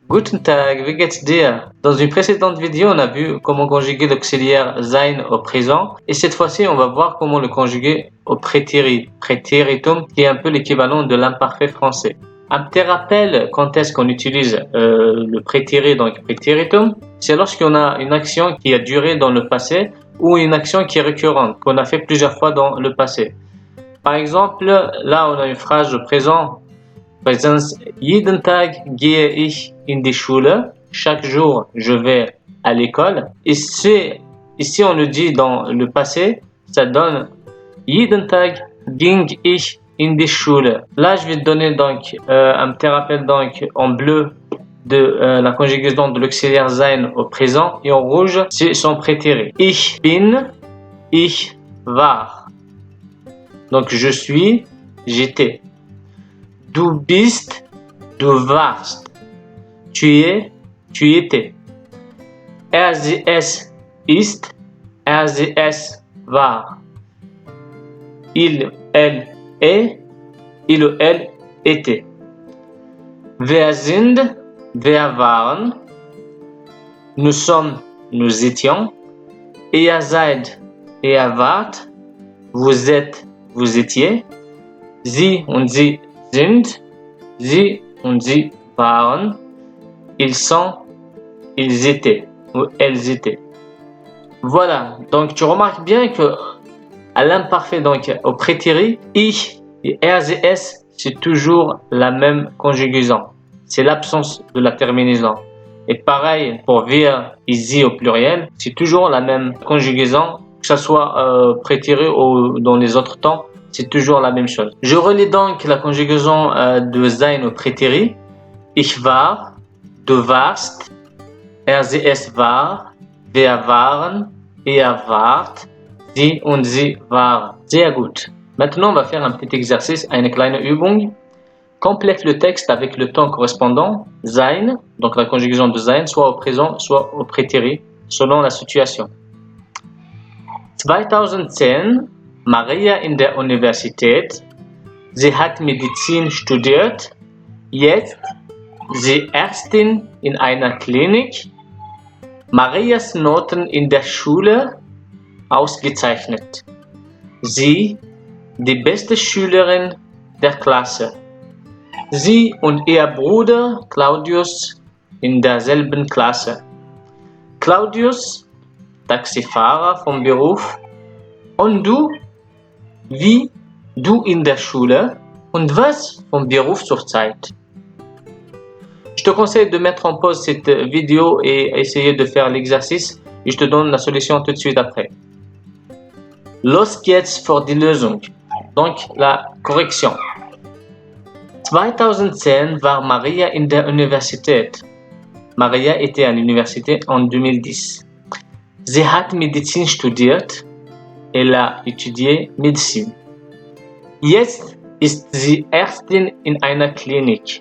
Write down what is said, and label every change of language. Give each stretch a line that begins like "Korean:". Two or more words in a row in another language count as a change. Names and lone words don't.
German: Guten Tag, wie geht's dir?
French: Dans une précédente vidéo, on a vu comment conjuguer l'auxiliaire sein au présent et cette fois-ci, on va voir comment le conjuguer au prétérit, prétéritum, qui est un peu l'équivalent de l'imparfait français. Un petit rappel, quand est-ce qu'on utilise le prétérit, donc prétéritum, c'est lorsqu'on a une action qui a duré dans le passé ou une action qui est récurrente, qu'on a fait plusieurs fois dans le passé. Par exemple, là, on a une phrase de présent. Par exemple,
German: jeden Tag gehe ich in die Schule.
French: Chaque jour, je vais à l'école. Ici, on le dit dans le passé, ça donne
German: jeden Tag ging ich in die Schule.
French: Là, je vais te donner donc un petit rappel donc en bleu de la conjugaison de l'auxiliaire sein au présent et en rouge, c'est son prétérit.
German: Ich bin, ich war.
French: Donc, je suis, j'étais.
German: Du bist, du warst.
French: Tu es, tu étais.
German: Sie, es ist, sie, es war.
French: Il, elle est, il ou elle était.
German: Wir sind, wir waren.
French: Nous sommes, nous étions.
German: Ihr seid, ihr wart.
French: Vous êtes, vous étiez.
German: Sie und sie sind, sie und sie waren,
French: ils sont, ils étaient ou elles étaient. Voilà, donc tu remarques bien que à l'imparfait, donc au prétérit, ich et RZS, c'est toujours la même conjugaison. C'est l'absence de la terminaison. Et pareil pour wir et sie au pluriel, c'est toujours la même conjugaison, que ce soit prétérit ou dans les autres temps. C'est toujours la même chose. Je relis donc la conjugaison de sein au prétérit.
German: Ich war, du warst, es war, wir waren, ihr wart, sie und sie waren. Sehr gut.
French: Maintenant, on va faire un petit exercice,
German: eine kleine Übung.
French: Complète le texte avec le temps correspondant, sein, donc la conjugaison de sein, soit au présent, soit au prétérit, selon la situation.
German: 2010 Maria in der Universität. Sie hat Medizin studiert. Jetzt sie Ärztin in einer Klinik. Marias Noten in der Schule ausgezeichnet. Sie die beste Schülerin der Klasse. Sie und ihr Bruder Claudius in derselben Klasse. Claudius, Taxifahrer vom Beruf. Und du? Wie, du in der Schule und was vom Beruf zurzeit?
French: Je te conseille de mettre en pause cette vidéo et essayer de faire l'exercice et je te donne la solution tout de suite après.
German: Los geht's für die Lösung.
French: Donc la correction.
German: 2010 war Maria in der Universität.
French: Maria était à l'université en 2010.
German: Sie hat Medizin studiert.
French: Elle a étudié Médecine.
German: Jetzt ist sie Ärztin in einer Klinik.